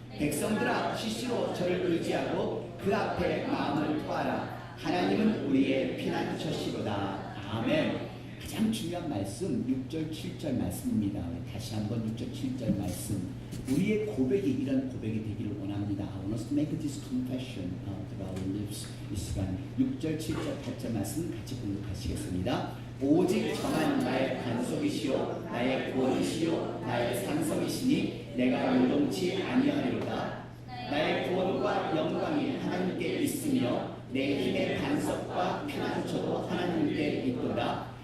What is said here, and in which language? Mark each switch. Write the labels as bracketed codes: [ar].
[ko] 백성들아 시시로 저를 의지하고 그 앞에 마음을 토하라. 하나님은 우리의 피난처시로다. 아멘. 가장 중요한 말씀 6절 7절 말씀입니다. 다시 한번 6절 7절 말씀. 우리의 고백이 이런 고백이 되기를 원합니다. [en] I want us to make this confession through our lips. [ko] 이 시간 6절 7절 8절 말씀 같이 공독하시겠습니다. 오직 저만 나의 반석이시요 나의 구원이시요 나의 산성이시니 내가 요동치 아니하리로다. 나의 구원과 영광이 하나님께 있으며 내 힘의 반석과 피난처도 하나님께 있도다.